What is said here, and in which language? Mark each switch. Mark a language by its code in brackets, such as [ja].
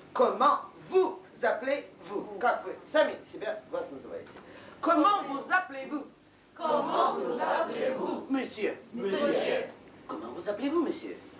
[fr] Comment vous appelez-vous? [ru] Как вы сами себя вас называете? [fr] Comment vous appelez-vous? Monsieur. Comment vous appelez-vous, monsieur?